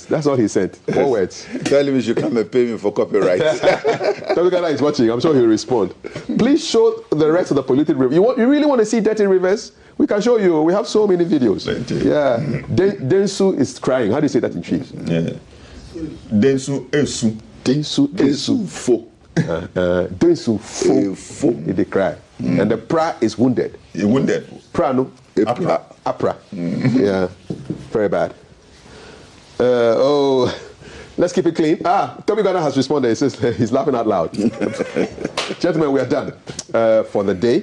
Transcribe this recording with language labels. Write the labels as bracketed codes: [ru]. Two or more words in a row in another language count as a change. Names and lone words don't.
[en] That's all he sent. 4 words. Tell him he should come and pay me for copyright. Togwe Ghana is watching. I'm sure he'll respond. Please show the rest of the polluted river. You really want to see dirty rivers? We can show you. We have so many videos. Yeah. Densu is crying. How do you say that in Chiefs? Yeah. [ak] Densu esu. Densu esu fo. Densu fo. [en] They cry. And the pra is wounded. Wounded. Pra no. Apra. Yeah. Very bad. Let's keep it clean. Toby Ghana has responded. He says he's laughing out loud. Gentlemen, we are done for the day.